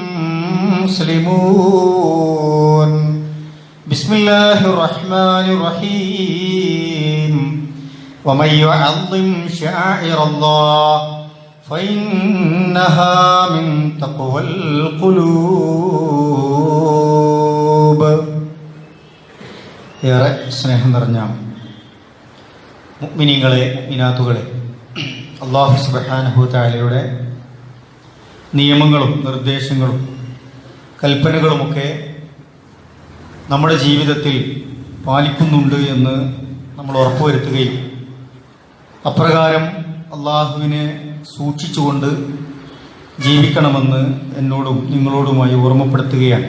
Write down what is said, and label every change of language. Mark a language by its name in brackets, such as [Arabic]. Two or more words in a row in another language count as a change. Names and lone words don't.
[Arabic] مسلمون بسم الله الرحمن الرحيم ومن يعظم شعائر الله فإنها من تقوى القلوب. [Malayalam] ഏറെ സ്നേഹം നിറഞ്ഞ മുഅ്മിനീങ്ങളെ മുഅ്മിനാത്തുകളെ, അല്ലാഹു [Arabic] سبحانه تعالى [Malayalam] നിയമങ്ങളും നിർദ്ദേശങ്ങളും കൽപ്പനകളുമൊക്കെ നമ്മുടെ ജീവിതത്തിൽ പാലിക്കുന്നുണ്ട് എന്ന് നമ്മൾ ഉറപ്പുവരുത്തുകയും അപ്രകാരം അള്ളാഹുവിനെ സൂക്ഷിച്ചുകൊണ്ട് ജീവിക്കണമെന്ന് എന്നോടും നിങ്ങളോടുമായി ഓർമ്മപ്പെടുത്തുകയാണ്.